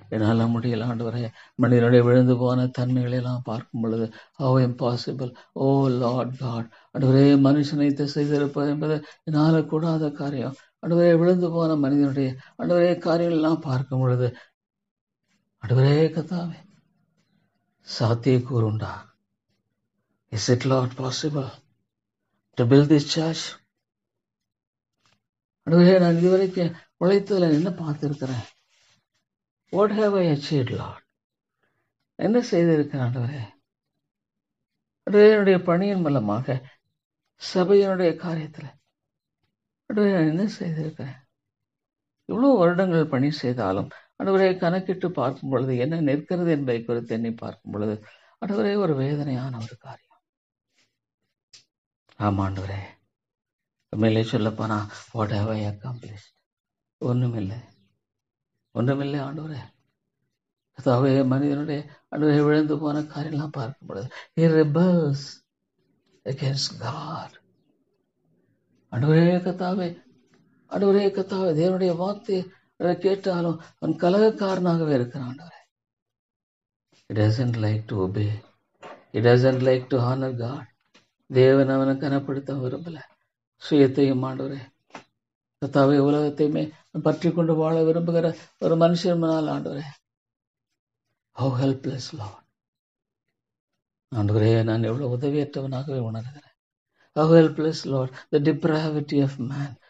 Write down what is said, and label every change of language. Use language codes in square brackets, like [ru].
[ta] என்னால் முடியல ஆண்டவரே. மனிதனுடைய விழுந்து போன தன்மைகளை எல்லாம் பார்க்கும் பொழுது [en] how impossible, oh Lord God, [ta] ஆண்டவரே மனுஷனை திசை திருப்பது என்பது என்னால் கூடாத காரியம். ஆண்டவரே விழுந்து போன மனிதனுடைய ஆண்டவரே காரியங்கள் எல்லாம் பார்க்கும் பொழுது ஆண்டவரே கர்த்தாவே சாத்தியக்கூறுண்டா? [en] Is it Lord possible to build this church? [ta] ஆண்டவரே, நான் இதுவரைக்கும் உழைத்ததுல என்ன பார்த்திருக்கிறேன்? [en] What have I achieved, Lord? [ta] என்ன செய்திருக்கிறேன் ஆண்டவரே? ஆண்டவரே, என்னுடைய பணியின் மூலமாக சபையினுடைய காரியத்துல ஆண்டவரே நான் என்ன செய்திருக்கிறேன்? இவ்வளவு வருடங்கள் பணி செய்தாலும் ஆண்டவரே கணக்கிட்டு பார்க்கும் பொழுது என்ன நிற்கிறது என்பதை குறித்து எண்ணி பார்க்கும் பொழுது ஆண்டவரே ஒரு வேதனையான ஒரு காரியம். ஆமா ஆண்டவரே, உண்மையிலே சொல்லப்போனா [en] What have I accomplished? [ta] ஒண்ணுமில்லை, ஒன்றுமில்லை ஆண்டவரே. கர்த்தாவே, மனிதனுடைய ஆண்டவரே விழுந்து போன காரியம்லாம் பார்க்கும் பொழுது [en] he rebels against God. [ta] ஆண்டவரே கர்த்தாவே, ஆண்டவரே கர்த்தாவே, தேவனுடைய வார்த்தையை கேட்டாலும் அவன் கலகக்காரனாகவே இருக்கிறான் ஆண்டவரே. [en] He doesn't like to obey. He doesn't like to honor God. [ta] தேவன் அவனை கனப்படுத்த விரும்பல. சுயத்தையும் ஆண்டவரே கர்த்தாவே உலகத்தையுமே பற்றி கொண்டு வாழ விரும்புகிற ஒரு மனுஷன் முன்னால் ஆண்டவரே [en] how helpless Lord. [ta] ஆண்டவரே, நான் எவ்வளவு உதவியற்றவனாகவே உணர்கிறேன். [en] how helpless Lord, the depravity of man.